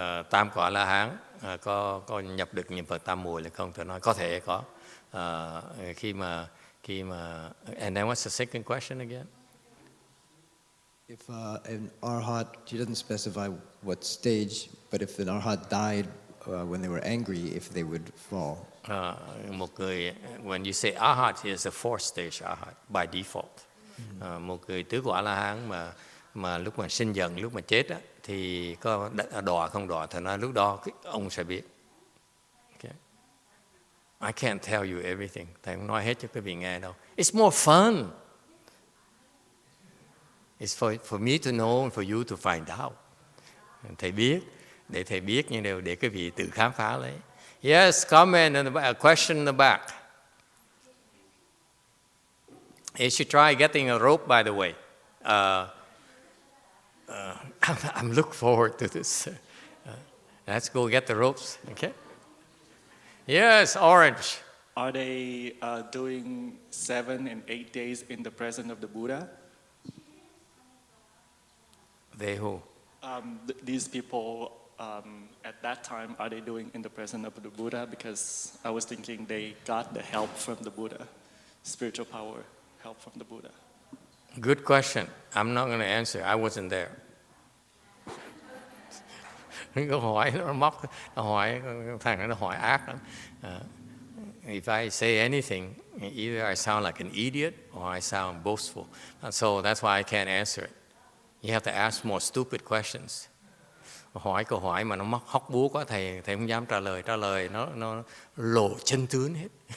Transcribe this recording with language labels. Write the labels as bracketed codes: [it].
[vi] Tam quả La Hán có nhập được niệm Phật tam muội là không? Tôi nói có thể có. Khi mà [en] and then what's the second question again? If an Arhat, she doesn't specify what stage, but if an Arhat died when they were angry, if they would fall. [vi] Một người, [en] when you say Arhat, he is a fourth stage Arhat by default. [vi] Một người tứ quả La Hán mà lúc mà sinh giận, lúc mà chết á, thì có đọa không đọa, thì nói lúc đó ông sẽ biết. [en] Okay. I can't tell you everything. [vi] Thầy không nói hết cho quý vị nghe đâu. [en] It's more fun. It's for me to know and for you to find out. [vi] Thầy biết, để thầy biết nhưng đều để quý vị tự khám phá lấy. [en] Yes, comment in the back, a question in the back. You should try getting a rope, by the way. I'm looking forward to this. Let's go get the ropes, okay? Yes, Orange. Are they doing 7 and 8 days in the presence of the Buddha? They who? These people at that time, are they doing in the presence of the Buddha? Because I was thinking they got the help from the Buddha, spiritual power, help from the Buddha. Good question. I'm not going to answer. I wasn't there. [vi] Câu hỏi nó móc, nó hỏi thằng nó hỏi ác lắm. [en] If I say anything, either I sound like an idiot or I sound boastful. And so that's why I can't answer it. You have to ask more stupid questions. [vi] Hỏi câu hỏi mà nó móc hóc búa quá, thầy không dám trả lời nó lộ chân tướng hết.